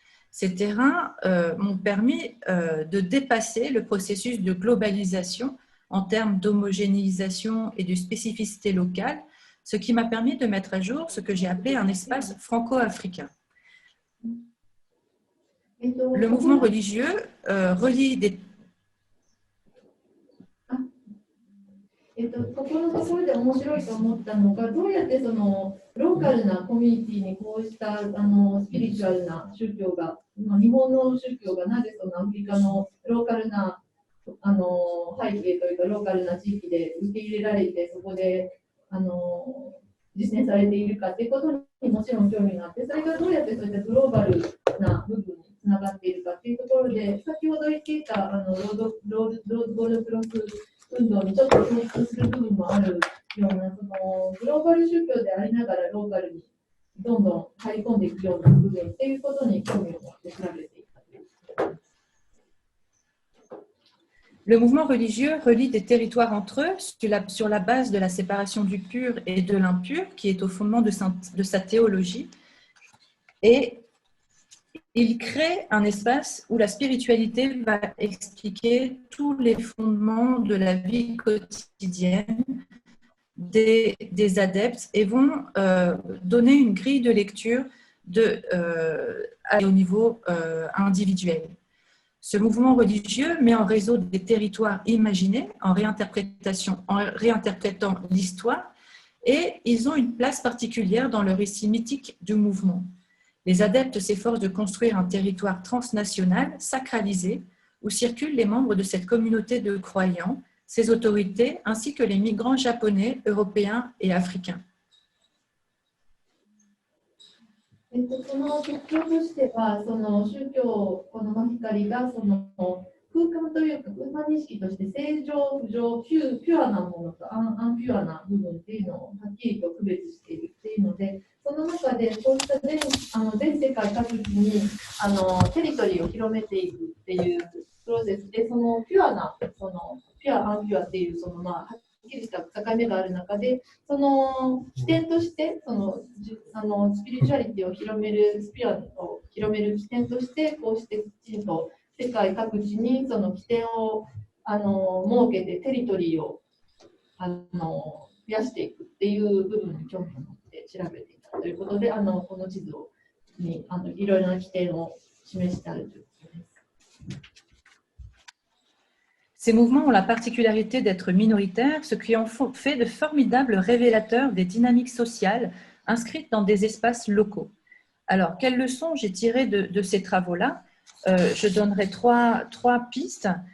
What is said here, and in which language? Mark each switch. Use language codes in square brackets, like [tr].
[fr] Ces terrains m'ont permis de dépasser le processus de globalisation en termes d'homogénéisation et de spécificité locale, ce qui m'a permis de mettre à jour ce que j'ai appelé un espace franco-africain. Le mouvement religieux relie des... [ja] ここのところで面白いと思ったのが、どうやってそのローカルなコミュニティにこうしたスピリチュアルな宗教が、日本の宗教がなぜそのアフリカのローカルな背景というかローカルな地域で受け入れられて、そこで実践されているかということにもちろん興味があって、それがどうやってそういったグローバルな部分につながっているかというところで、先ほど言っていたロードゴールドクロス運動にちょっと共通する部分もあるような、そのグローバル宗教でありながらローカルにどんどん入り込んでいくような部分っていうことに興味を持って調べていった。 [fr] Le mouvement religieux relie des territoires entre eux sur la base de la séparation du pur et de l'impur, qui est au fondement de sa théologie. Et il crée un espace où la spiritualité va expliquer tous les fondements de la vie quotidienne des adeptes et vont donner une grille de lecture au niveau individuel. Ce mouvement religieux met en réseau des territoires imaginés en réinterprétant l'histoire, et ils ont une place particulière dans le récit mythique du mouvement. Les adeptes s'efforcent de construire un territoire transnational, sacralisé, où circulent les membres de cette communauté de croyants, ses autorités, ainsi que les migrants japonais, européens et africains. [ja] その特徴としては、その宗教、このマヒカリがその空間というか、空間認識として正常、不常、ピュアなものとアンピュアな部分っていうのをはっきりと区別しているっていうので、その中でこうした全世界各地にテリトリーを広めていくっていうプロセスで、そのピュアな、そのピュア、アンピュアっていうそのはっきりした境目がある中で、その起点としてスピリチュアリティを広める、スピリアを広める起点として、こうしてきちんと世界各地にその起点を設けてテリトリーを増やしていくっていう部分に興味を持って調べていたということで、この地図にいろいろな起点を示してあるということです。 [fr] Ces mouvements ont la particularité d'être minoritaires, ce qui en fait de formidables révélateurs des dynamiques sociales inscrites dans des espaces locaux. Alors, quelles leçons j'ai tirées de ces travaux-là? Je donnerai trois pistes.